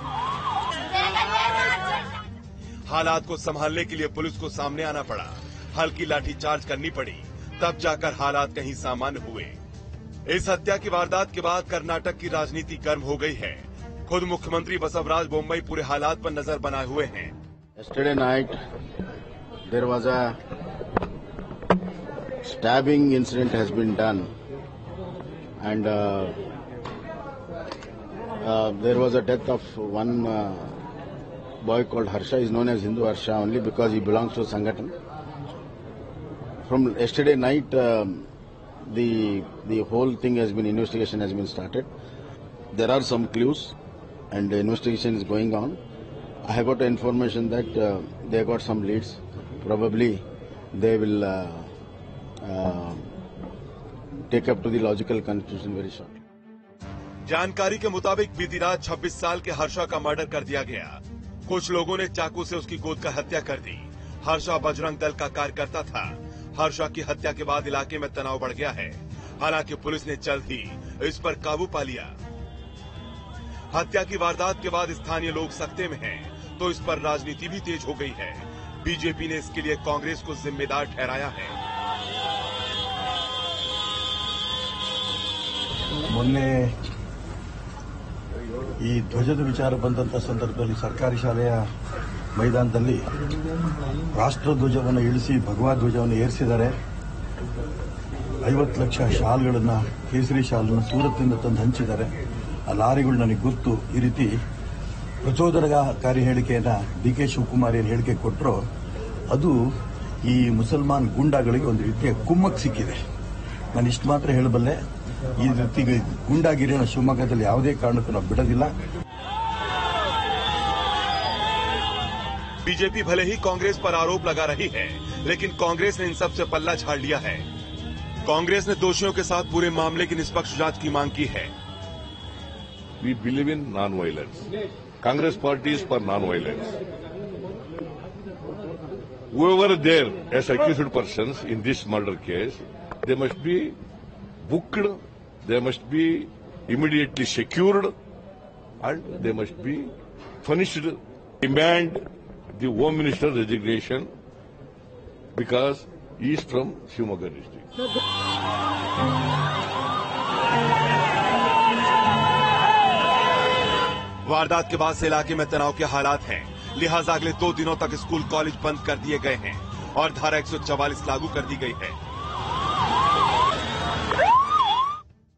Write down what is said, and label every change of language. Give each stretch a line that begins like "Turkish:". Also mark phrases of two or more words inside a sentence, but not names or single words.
Hindi: हालात को संभालने के लिए पुलिस को सामने आना पड़ा। हल्की लाठीचार्ज करनी पड़ी, तब जाकर हालात कहीं सामान्य हुए। इस हत्या की वारदात के बाद कर्नाटक की राजनीति गर्म हो गई है। खुद मुख्यमंत्री बसवराज बोम्मई पूरे हालात पर नजर बनाए हुए हैं।
English: Yesterday night there was a stabbing incident has been done, and there was a death of one boy called Harsha. He is known as Hindu Harsha only because he belongs to Sangathan. From yesterday night, the whole thing has been, investigation has been started. There are some clues, and the investigation is going on. I have got information that they got some leads. Probably they will take up to the logical conclusion very shortly.
Hindi: जानकारी के मुताबिक बीती रात 26 साल के हर्षा का मर्डर कर दिया गया। कुछ लोगों ने चाकू से उसकी गोद का हत्या कर दी। हर्षा बजरंग दल का कार्यकर्ता था। हर्षा की हत्या के बाद इलाके में तनाव बढ़ गया है। हालांकि पुलिस ने जल्द ही इस पर काबू पा लिया। हत्या की वारदात के बाद स्थानीय लोग सख्ते में हैं, तो इस पर राजनीति भी तेज हो गई है। बीजेपी ने इसके लिए कांग्रेस को जिम्मेदार ठहराया है।
Kannada: ಮೊನ್ನೆ ಈ ಧ್ವಜದ ವಿಚಾರ ಬಂದಂತ ಸಂದರ್ಭದಲ್ಲಿ ಸರ್ಕಾರಿ ಶಾಲೆಯ ಮೈದಾನದಲ್ಲಿ ರಾಷ್ಟ್ರಧ್ವಜವನ್ನು ಇಳಿಸಿ ಭಗವಾ ಧ್ವಜವನ್ನು ಏರಿಸಿದ್ದಾರೆ. 50 ಲಕ್ಷ ಶಾಲ್ಗಳನ್ನ, ಕೇಸರಿ ಶಾಲನ್ನು ಸೂರತ್ನಿಂದ ತಂದು ಹಂಚಿದ್ದಾರೆ. ಆ ಲಾರಿಗಳು ನನಗೆ ಗುರ್ತು. ಈ ರೀತಿ ಪ್ರಚೋದನಕಾರಿ ಹೇಳಿಕೆಯನ್ನ ಡಿ.ಕೆ. ಶಿವಕುಮಾರ್ ಏನು ಹೇಳಿಕೆ ಕೊಟ್ಟರೋ ಅದು ಈ ಮುಸಲ್ಮಾನ್ ಗೂಂಡಾಗಳಿಗೆ ಒಂದು ರೀತಿಯ ಕುಮ್ಮಕ್ ಸಿಕ್ಕಿದೆ. ನಾನು ಇಷ್ಟು ಮಾತ್ರ ಹೇಳಬಲ್ಲೆ, ಈ ರೀತಿ ಗೂಂಡಾಗಿರಿಯನ್ನು ಶಿವಮೊಗ್ಗದಲ್ಲಿ ಯಾವುದೇ ಕಾರಣಕ್ಕೂ ನಾವು ಬಿಡೋದಿಲ್ಲ.
Hindi: बीजेपी भले ही कांग्रेस पर आरोप लगा रही है, लेकिन कांग्रेस ने इन सब से पल्ला झाड़ लिया है। कांग्रेस ने दोषियों के साथ पूरे मामले की निष्पक्ष जांच की मांग की है।
English: We believe in non-violence. Congress party is for non-violence. Whoever there as accused persons in this murder case, they must be booked, they must be immediately secured, and they must be punished. Demand the Home Minister resignation because he is from Shivamogga district.
Hindi: वारदात के बाद से इलाके में तनाव के हालात हैं, लिहाजा अगले 2 दिनों तक स्कूल कॉलेज बंद कर दिए गए हैं और धारा 144 लागू कर दी गई है।